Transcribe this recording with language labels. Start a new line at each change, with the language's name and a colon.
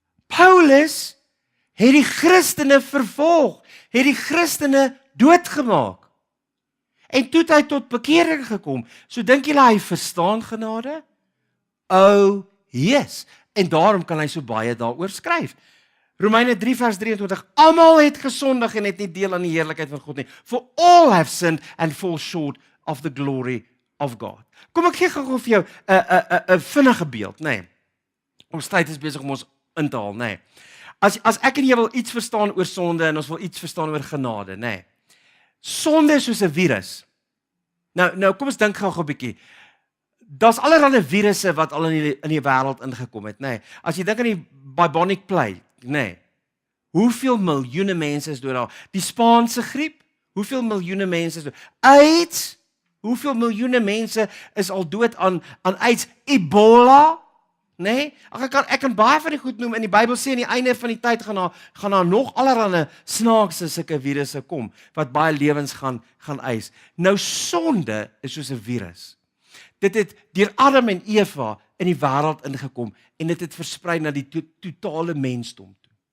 Afrikaans: Paulus het die Christene vervolg, het die Christene doodgemaak. En toe het hy tot bekering gekom. So dink julle hy verstaan genade? Oh, yes. En daarom kan hy so baie daaroor skryf. Romeine 3 vers 23, almal het gesondig en het nie deel aan die heerlikheid van God nie.
English: For all have sinned and fall short of the glory of God.
Afrikaans: Kom ek gee gou vir jou 'n vinnige beeld, nê. Nee. Ons tyd is besig om ons in te haal, nê. Nee. As ek en jy wil iets verstaan oor sonde en ons wil iets verstaan oor genade, nê. Nee. Sonde is soos 'n virus. Nou kom ons dink gou 'n bietjie. Daar's allerlei virusse wat al in die wêreld ingekom het, nê. Nee. As jy dink aan die bubonic plague, nee. Hoeveel miljoene mense is dood daar? Die Spaanse griep, hoeveel miljoene mense is dood? AIDS, hoeveel miljoene mense is al dood aan AIDS? Ebola, nee? Ek kan baie van die goed noem. In die Bybel sê aan die einde van die tyd gaan daar nog allerlei snaakse sulke virusse kom wat baie lewens gaan eis. Nou sonde is soos 'n virus. Dit het deur Adam en Eva in die wêreld ingekom en dit het versprei na die totale mensdom toe.